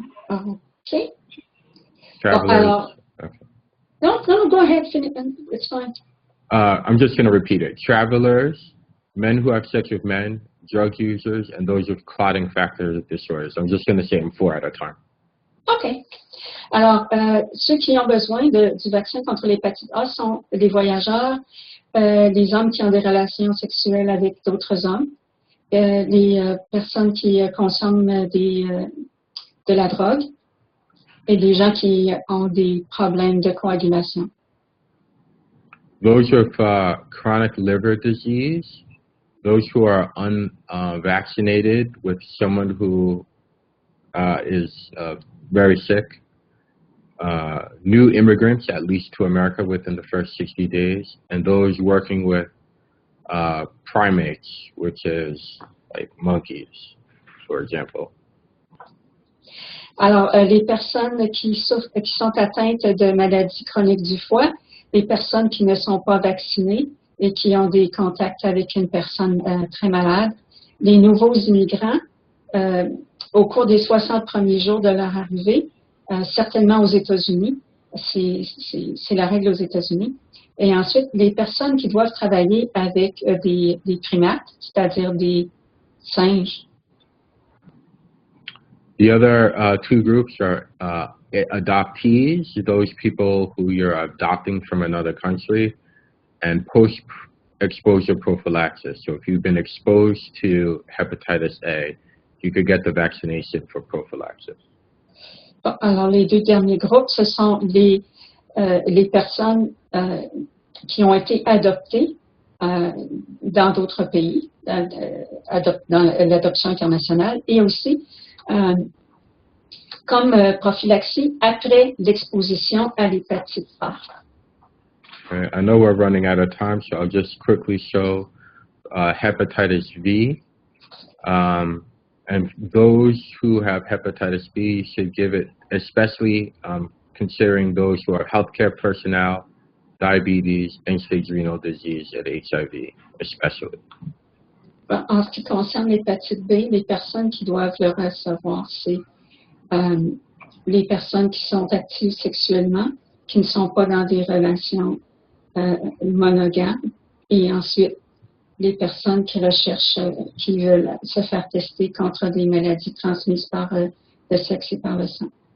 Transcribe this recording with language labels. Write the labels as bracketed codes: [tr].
[en] Okay. Travelers. Okay. No, go ahead. It's fine. I'm just going to repeat it. Travelers, men who have sex with men, drug users, and those with clotting factor disorders. I'm just going to say them 4 at a time. OK. [fr] Alors, ceux qui ont besoin du vaccin contre l'hépatite A sont les voyageurs, les hommes qui ont des relations sexuelles avec d'autres hommes, les personnes qui consomment de la drogue et les gens qui ont des problèmes de coagulation. [en] Those with chronic liver disease, those who are unvaccinated with someone who is very sick, new immigrants, at least to America within the first 60 days, and those working with primates, which is like monkeys, for example. [fr] Alors, les personnes qui sont atteintes de maladies chroniques du foie, les personnes qui ne sont pas vaccinées et qui ont des contacts avec une personne très malade, les nouveaux immigrants, au cours des 60 premiers jours de leur arrivée, certainement aux États-Unis, c'est la règle aux États-Unis, et ensuite les personnes qui doivent travailler avec des primates, c'est-à-dire des singes. [en] The other 2 groups are adoptees, those people who you're adopting from another country, and post-exposure prophylaxis. So if you've been exposed to hepatitis A, you could get the vaccination for prophylaxis. [fr] Alors, les 2 derniers groupes, ce sont les personnes qui ont été adoptées dans d'autres pays, dans l'adoption internationale, et aussi comme prophylaxie après l'exposition à l'hépatite A. [en] I know we're running out of time, so I'll just quickly show hepatitis V. And those who have hepatitis B should give it, especially considering those who are healthcare personnel, diabetes, end-stage renal disease, and HIV, especially. [fr] En ce qui concerne l'hépatite B, les personnes qui doivent le recevoir, c'est les personnes qui sont actives sexuellement, qui ne sont pas dans des relations monogames, et ensuite les personnes qui recherchent, qui veulent se faire tester contre des maladies transmises par le sexe et par le sang.